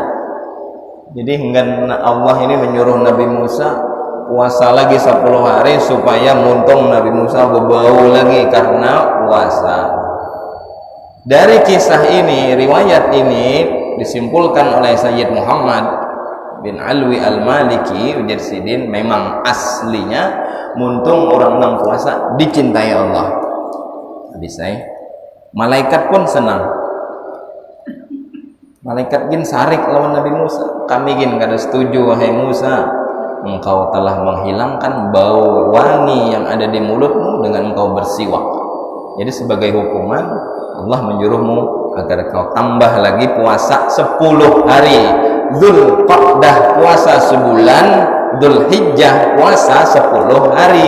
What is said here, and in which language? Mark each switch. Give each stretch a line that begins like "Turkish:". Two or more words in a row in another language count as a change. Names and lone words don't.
Banjar: Jadi enggan Allah ini menyuruh Nabi Musa puasa lagi 10 hari supaya muntung Nabi Musa berbau lagi karena puasa. Dari kisah ini, riwayat ini disimpulkan oleh Sayyid Muhammad bin Alwi Al-Maliki ujar sidin, memang aslinya muntung orang nang puasa dicintai Allah.
Indonesian: Bisa malaikat pun senang.
Banjar: Malaikat gin sarik lawan Nabi Musa. Kami gin kada setuju wahai Musa,
Indonesian: engkau telah menghilangkan bau wangi yang ada di mulutmu dengan engkau bersiwak. Jadi sebagai hukuman Allah menyuruhmu agar kau tambah lagi puasa 10 hari. Dzulqa'dah puasa sebulan, Dzulhijjah puasa 10 hari.